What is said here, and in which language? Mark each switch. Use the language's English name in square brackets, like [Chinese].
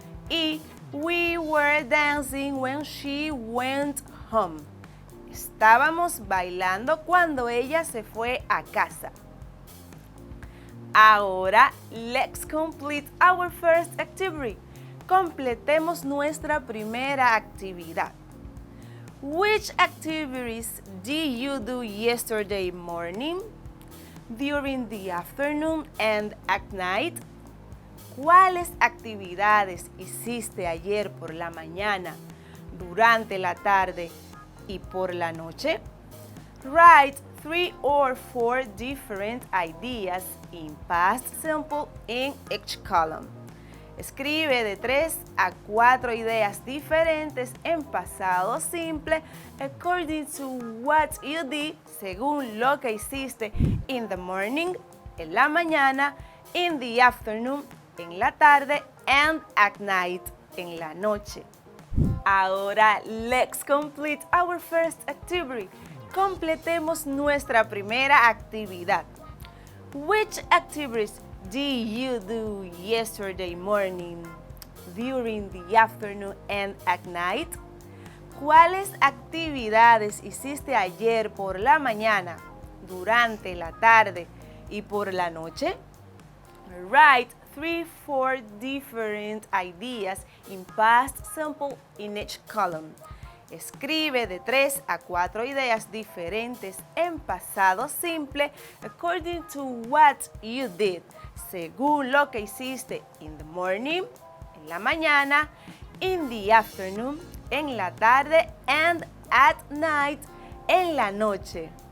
[English] Y we were dancing when she went home. [Spanish] Estábamos bailando cuando ella se fue a casa. [English] Ahora, let's complete our first activity. [Spanish] Completemos nuestra primera actividad. [English] Which activities did you do yesterday morning, during the afternoon, and at night? [Spanish] ¿Cuáles actividades hiciste ayer por la mañana, durante la tarde y por la noche? Write [English] 3 or 4 different ideas in past simple in each column. [Spanish] Escribe de 3 a 4 ideas diferentes en pasado simple [English] according to what you did, [Spanish] según lo que hiciste [English] in the morning, [Spanish] en la mañana, [English] in the afternoon, [Spanish] en la tarde, [English] and at night, [Spanish] en la noche. [English] Ahora, let's complete our first activity. [Spanish] Completemos nuestra primera actividad. [English] Which activities did you do yesterday morning, during the afternoon, and at night? [Spanish] ¿Cuáles actividades hiciste ayer por la mañana, durante la tarde y por la noche? [English] Write 3-4 different ideas in past simple in each column. [Spanish] Escribe de 3 a 4 ideas diferentes en pasado simple [English] according to what you did, [Spanish] según lo que hiciste [English] in the morning, [Spanish] en la mañana, [English] in the afternoon, [Spanish] en la tarde, [English] and at night, [Spanish] en la noche.